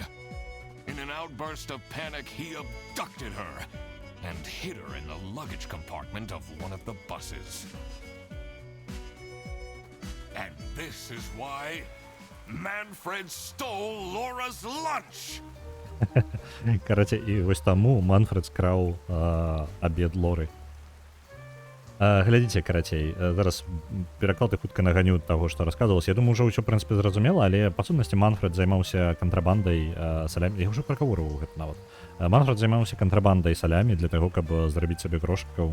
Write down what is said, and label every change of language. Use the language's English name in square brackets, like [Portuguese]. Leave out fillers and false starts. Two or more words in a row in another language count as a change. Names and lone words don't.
[English] In an outburst of panic, he abducted her and hid her in the luggage compartment of one of the buses. And this is why Manfred stole Laura's lunch! [Belarusian] Карацей, і ось таму Манфред скраў абед Лоры. Глядзіце, карацей, зараз пераклад і хутка наганю таго, што расказвалася. Я думаю, ўжо ўсё, ў прынцыпе, зразумела, але па сутнасці Манфред займаўся кантрабандай салямі. Я ўжо пракавурваў гэта нават. Манфред займаўся кантрабандай салямі для таго, каб зрабіць сабе грошыкаў.